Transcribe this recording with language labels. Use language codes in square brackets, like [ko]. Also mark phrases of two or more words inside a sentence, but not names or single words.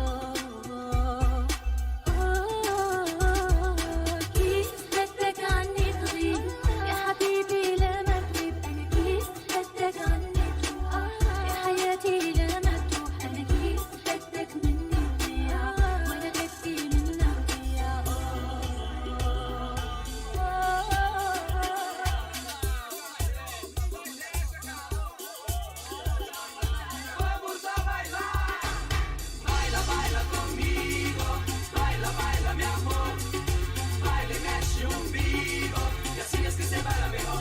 [ar] كيف بدك عني تغيب يا حبيبي لا ما تغيب أنا كيف بدك عني تروح يا حياتي لا ما تروح أنا كيف بدك مني تضيع ولا بدي منك ضياع [es] Vamos a bailar, baila, baila conmigo, baila, baila mi amor, baila y [pt] mexe umbigo, [es] y así es que se baila mejor.